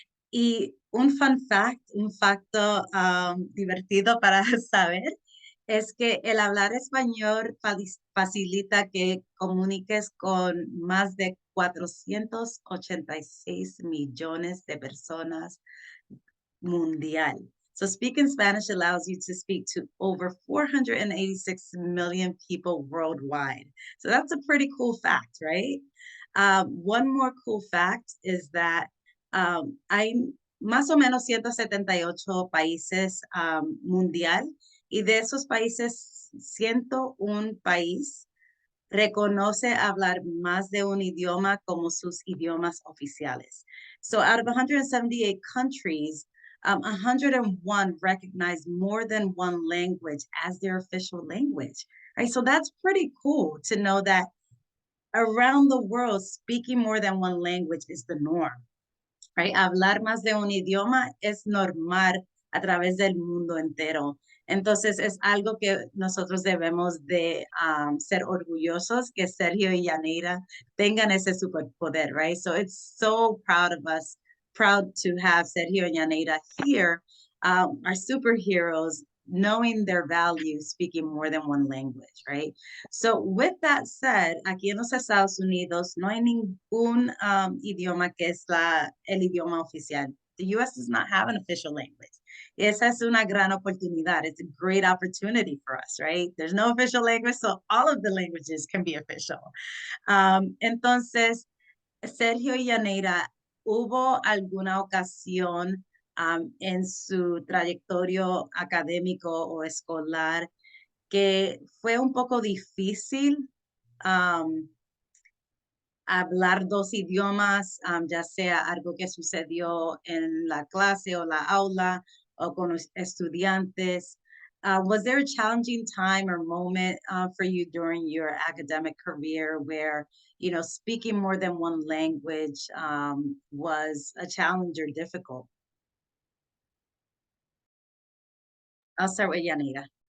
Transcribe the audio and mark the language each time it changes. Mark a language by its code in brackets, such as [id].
[es] Y un [en] fun fact, [es] un facto divertido para saber, es que el hablar español facilita que comuniques con más de 486 millones de personas mundial. [en] So speaking Spanish allows you to speak to over 486 million people worldwide. So that's a pretty cool fact, right? One more cool fact is that [es] hay más o menos 178 países mundial, y de esos países, 101 país reconoce hablar más de un idioma como sus idiomas oficiales. [en] So out of 178 countries, 101 recognize more than one language as their official language, right? So that's pretty cool to know that around the world, speaking more than one language is the norm, right? [es] Hablar más de un idioma es normal a través del mundo entero. Entonces es algo que nosotros debemos de ser orgullosos que Sergio y Yanira tengan ese superpoder, right? [en] So it's so proud of us, proud to have Sergio and Yanira here, our superheroes, knowing their value, speaking more than one language, right? So with that said, [es] aquí en los Estados Unidos no hay ningún idioma que es el idioma oficial. [en] The U.S. does not have an official language. [es] Esa es una gran oportunidad. [en] It's a great opportunity for us, right? There's no official language, so all of the languages can be official. [es] Entonces, Sergio y Yanira, ¿hubo alguna ocasión en su trayectoria académico o escolar que fue un poco difícil hablar dos idiomas, ya sea algo que sucedió en la clase o la aula o con los estudiantes? [en] Was there a challenging time or moment for you during your academic career where, you know, speaking more than one language was a challenge or difficult? I'll start with Yanira.